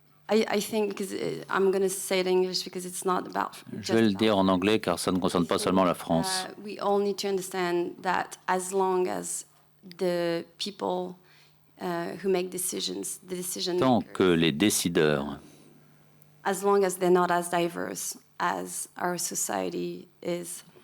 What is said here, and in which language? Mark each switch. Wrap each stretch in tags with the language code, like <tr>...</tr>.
<en>I think, because I'm going to say it in English because it's not about.</en> <fr>Je vais le dire en anglais car ça ne concerne pas seulement la France.</fr> <en>We all need to understand that as long as the people who make decisions, the decision</en> <fr>Tant que les décideurs,</fr> <en>as long as they're not as diverse as our society is,</en>